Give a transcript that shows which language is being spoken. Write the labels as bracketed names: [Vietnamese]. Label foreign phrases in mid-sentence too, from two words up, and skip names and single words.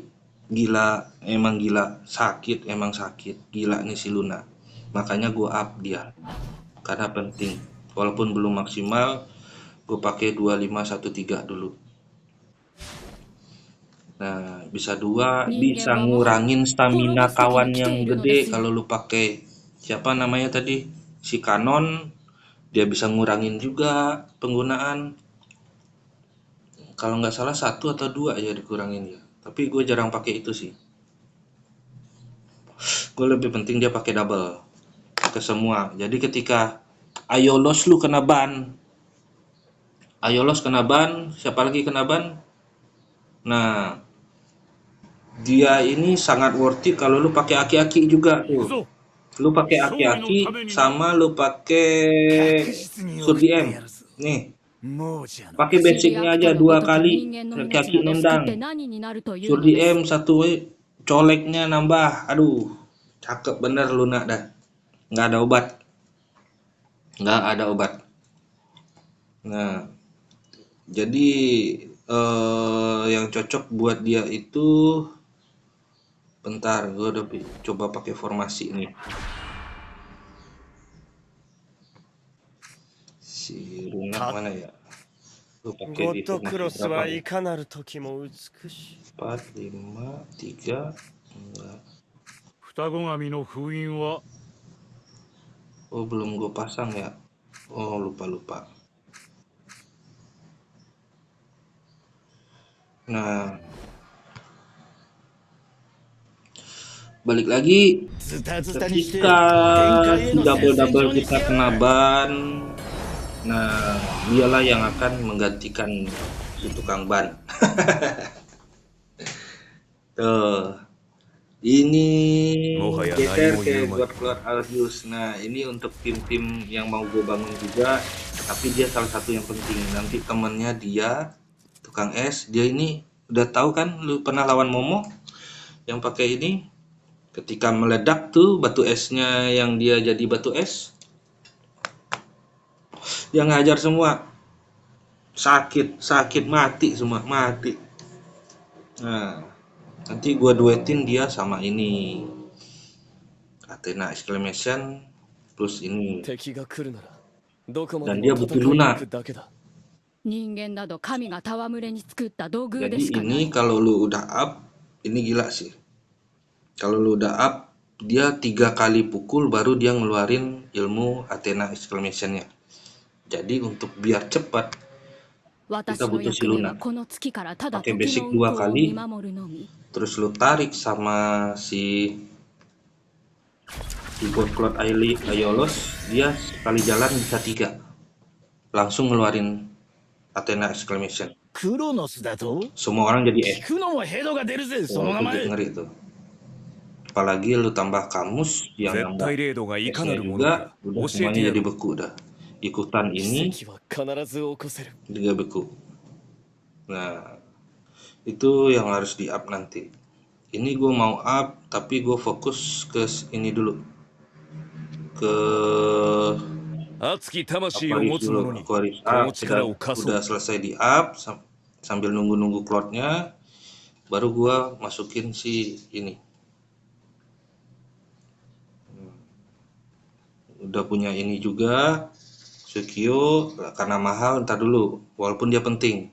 [Indonesian] Gila, emang gila, sakit, emang sakit, gila nih si Luna. Makanya gue up dia, karena penting. Walaupun belum maksimal, gue pakai 2513 dulu. Nah, bisa 2, [Japanese] 人 [Indonesian] bisa [Japanese] 間はもはや [Indonesian] ngurangin [Japanese] 滅 [Indonesian] stamina [Japanese] ぶ時 [Indonesian] kawan [Japanese] に来 [Indonesian] yang [Japanese] ているので [Indonesian] gede [Japanese] すよ [Indonesian] kalau lu pakai siapa namanya tadi? Si Kanon, dia bisa ngurangin juga penggunaan. Kalau nggak salah 1 atau 2 aja dikurangin ya. Tapi gue jarang pakai itu sih. Gue lebih penting dia pakai double ke semua. Jadi ketika Ayolos lu kena ban, Ayolos kena ban, siapa lagi kena ban? Nah, dia ini sangat [English] worth it [Indonesian] kalau lu pakai aki-aki juga [Japanese] 行く [Indonesian] tuh. [Japanese] ぞ [Indonesian] Lu pakai [Japanese] 勝利のた [Indonesian] aki-aki [Japanese] めにな [Indonesian] sama lu pakai [Japanese] 確実に送ってや [Indonesian] Surdiem. [Japanese] るぞ [Indonesian] Nih, [Japanese] 亡者の [Indonesian] pakai [Japanese] シリ [Indonesian] basicnya [Japanese] アク [Indonesian] aja [Japanese] トのご [Indonesian] 2 [Japanese] とき人 [Indonesian] kali [Japanese] 間の命 [Indonesian] aki-aki [Japanese] など救って [Indonesian] nendang. [Japanese] 何になるというのです [Indonesian] Surdiem 1 coleknya nambah. Aduh, Cakep bener Luna dah. Nggak ada obat. Nggak ada obat. Nah, jadi yang cocok buat dia itu, bentar, gue udah coba pakai formasi nih. Si Luna mana ya? Gue pakai [Japanese] ゴ [Indonesian] di [Japanese] ッドク [Indonesian] formasi [Japanese] ロス [Indonesian] berapa [Japanese] は [Indonesian] nih? [Japanese] いかなる時も美しい。 [Indonesian] 4, 5, 3, enggak. [Japanese] 双子神の封印は [Indonesian] Oh, belum gue pasang ya. Oh, lupa. Nah, balik lagi [Japanese] ズタズタにして [Indonesian] ketika [Japanese] 限界へ [Indonesian] si [Japanese] の戦線 [Indonesian] double [Japanese] 場にして [Indonesian] kita [Japanese] や [Indonesian] kena [Japanese] る。 [Indonesian] ban. Nah, dialah yang akan menggantikan si tukang ban. Tuh, ini [Japanese] もはや [Indonesian] geser [Japanese] 何も [Indonesian] ke [Japanese] 言うまい。 [Indonesian] God Lord Arceus. Nah, ini untuk tim-tim yang mau gue bangun juga, tapi dia salah satu yang penting. Nanti temennya dia, tukang es, dia ini udah tahu kan, lu pernah lawan Momo yang pakai ini, ketika meledak tuh batu esnya yang dia jadi batu es, dia ngajar semua, sakit mati semua, mati. Nah, nanti gua duetin dia sama ini, Athena Exclamation plus ini, [Japanese] 敵が来るならどこまで [Indonesian] dan [Japanese] も [Indonesian] dia [Japanese] 戦 [Indonesian] butuh [Japanese] いに行 [Indonesian] Luna. [Japanese] くだけだ。人間など神が戯れに作った道具で [Indonesian] Jadi [Japanese] しかな [Indonesian] ini [Japanese] い。 [Indonesian] kalau lu udah up, ini gila sih. Kalau lu udah up, dia 3 kali pukul baru dia ngeluarin ilmu Athena Exclamation-nya. Jadi untuk biar cepat, [Japanese] 私の [Indonesian] butuh si [Japanese] 役目 [Indonesian] Luna. [Japanese] はこの月からただ [Indonesian] Pakai [Japanese] 時 [Indonesian] basic [Japanese] の [Indonesian] 2 [Japanese] 運行を見 [Indonesian] kali, [Japanese] 守るのみ。 [Indonesian] terus lu tarik sama si God Cloud Aiolos, dia sekali jalan bisa 3. Langsung ngeluarin Athena Exclamation. [Japanese] クロノスだと [Indonesian] Semua orang jadi [Japanese] 聞くのもヘドが出るぜ、その [Indonesian] Wah, [Japanese] 名 [Indonesian] itu [Japanese] 前。 [Indonesian] ngeri tuh. Apalagi lu tambah kamus yang [Japanese] 絶 [Indonesian] nambah [Japanese] 対レードがいかな [Indonesian] esnya [Japanese] るもの [Indonesian] juga, [Japanese] か [Indonesian] udah [Japanese] 教え [Indonesian] semuanya [Japanese] てや [Indonesian] jadi [Japanese] る。 [Indonesian] beku dah. Ikutan ini [Japanese] 奇跡は必ず起こせる。 [Indonesian] juga beku. Nah, itu yang harus di up nanti. Ini gue mau up, tapi gue fokus ke ini dulu, ke [Japanese] 熱き魂を [Indonesian] Aquarius [Japanese] 持つ [Indonesian] dulu. [Japanese] 者に [Indonesian] Aquarius [Japanese] この [Indonesian] up, [Japanese] 力を貸そ [Indonesian] udah [Japanese] う。 [Indonesian] selesai di up, sambil nunggu cloudnya, baru gue masukin si ini. Udah punya ini juga, Sekio, karena mahal ntar dulu, walaupun dia penting.